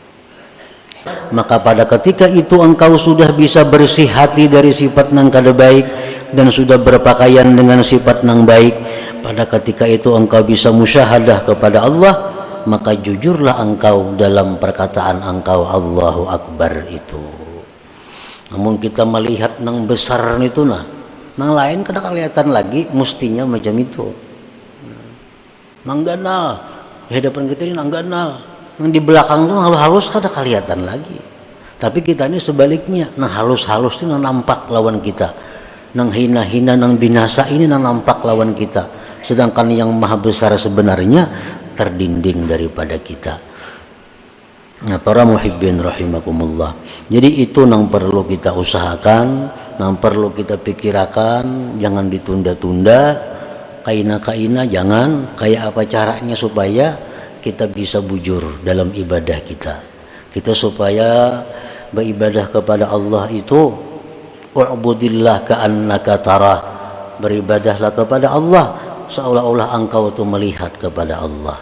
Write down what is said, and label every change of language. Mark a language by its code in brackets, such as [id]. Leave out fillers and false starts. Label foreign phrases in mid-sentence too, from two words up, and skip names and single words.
[id] Maka pada ketika itu engkau sudah bisa bersih hati dari sifat nang kada baik dan sudah berpakaian dengan sifat nang baik, pada ketika itu engkau bisa musyahadah kepada Allah, maka jujurlah engkau dalam perkataan engkau Allahu Akbar itu. [bjn] Namun kita melihat nang besar itu nang lain kada kelihatan lagi, mestinya macam itu. Nang ganal, di hadapan kita ini nang ganal, nang di belakang itu halus-halus kada kelihatan lagi. Tapi kita ini sebaliknya, nang halus-halus itu nang nampak lawan kita, nang hina-hina, nang binasa ini nang nampak lawan kita. [id] Sedangkan yang maha besar sebenarnya terdinding daripada kita. Nah, para [ar] محبين رحمكم الله. [id] Jadi itu yang perlu kita usahakan, yang perlu kita pikirkan, jangan ditunda-tunda. [bjn] Kaina-kaina jangan, kayak apa caranya supaya kita bisa bujur dalam ibadah kita. [id] Kita supaya beribadah kepada Allah itu [ar] اعبد الله كأنك تراه. [id] Beribadahlah kepada Allah seolah-olah engkau itu melihat kepada Allah.